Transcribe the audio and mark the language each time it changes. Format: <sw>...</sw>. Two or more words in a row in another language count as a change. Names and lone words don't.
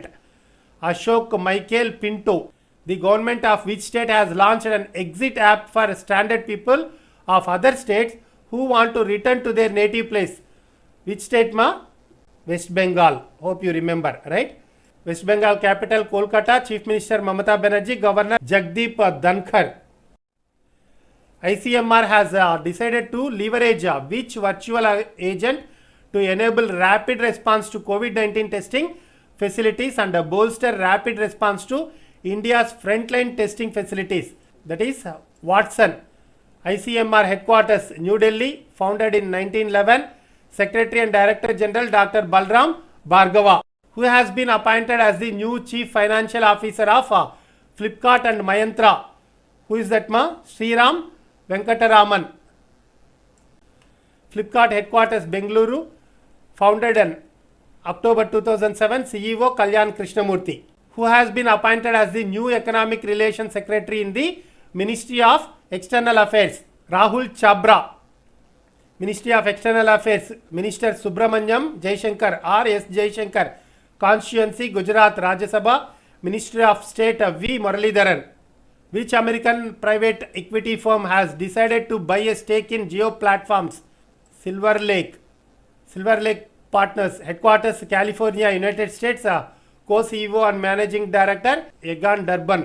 <en>Ashok Michael Pinto. The government of which state has launched an exit app for stranded people of other states who want to return to their native place? Which state ma? West Bengal. Hope you remember, right? West Bengal capital Kolkata. Chief Minister Mamata Banerjee. Governor Jagdeep Dhankar. ICMR has decided to leverage which virtual agent to enable rapid response to COVID-19 testing facilities and bolster rapid response to India's frontline testing facilities? That is Watson. ICMR headquarters New Delhi, founded in 1911. Secretary and Director General Dr. Balram Bhargava, who has been appointed as the new Chief Financial Officer of Flipkart and Myntra. Who is that ma? Sriram Venkataraman. Flipkart headquarters Bengaluru. founded in October 2007, CEO Kalyan Krishnamurthy, who has been appointed as the new Economic Relations Secretary in the Ministry of External Affairs. Rahul Chabra, Ministry of External Affairs, Minister Subramanyam Jaishankar, R.S. Jaishankar, Constituency, Gujarat, Rajya Sabha, Ministry of State V. Muralidharan. Which American private equity firm has decided to buy a stake in Geo Platforms? Silver Lake Partners, Headquarters, California, United States, Co-CEO and Managing Director, Egan Durban.</en>